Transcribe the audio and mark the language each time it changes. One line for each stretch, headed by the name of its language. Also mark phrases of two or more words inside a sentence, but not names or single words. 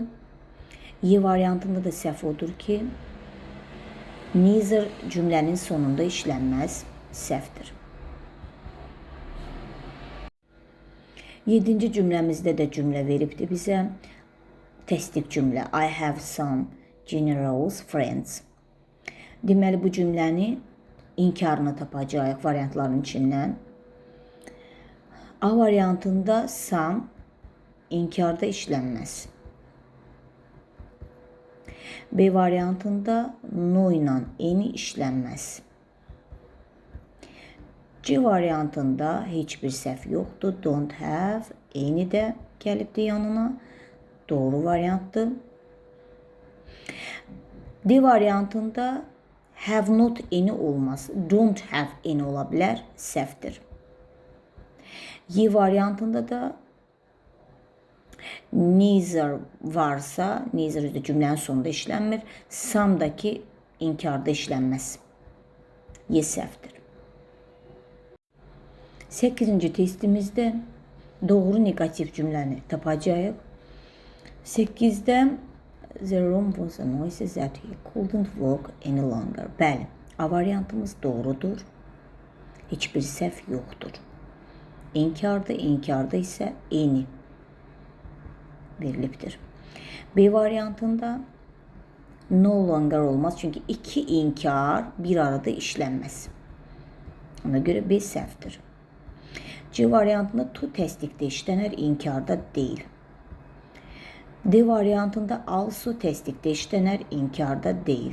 Azerbaijani: Y variantında da səhv odur ki, neither cümlənin sonunda işlənməz, səhvdir. 7-ci cümləmizdə də cümlə veribdir bizə. Təsdiq cümlə.
English: I have some generous friends.
Azerbaijani: Deməli, bu cümləni inkarını tapacağıq variantların içindən. A variantında some inkarda işlənməz. B variantında no ilə eni işlənməz. C variantında heç bir səhv yoxdur.
English: Don't have,
Azerbaijani: eni də gəlibdir yanına. Doğru variantdır. D variantında
English: have not
Azerbaijani: eni olmaz.
English: Don't have
Azerbaijani: eni ola bilər, səhvdir. Y variantında da neither varsa, neither de cümlənin sonunda işlənmir. Some'daki inkarda işlənməz. Y səhvdir. 8-ci testimizdə doğru negativ cümləni tapacağıq.
English: 8-də the room was a noisy that he couldn't walk any longer.
Azerbaijani: Bəli, A variantımız doğrudur. Heç bir səhv yoxdur. İnkarda isə eni verilibdir. B variantında
English: no longer
Azerbaijani: olmaz. Çünki iki inkar bir arada işlənməz. Ona görə B səhvdir. C variantında to təsdiqdə işlənər, inkarda deyil. D variantında also təsdiqdə işlənər, inkarda deyil.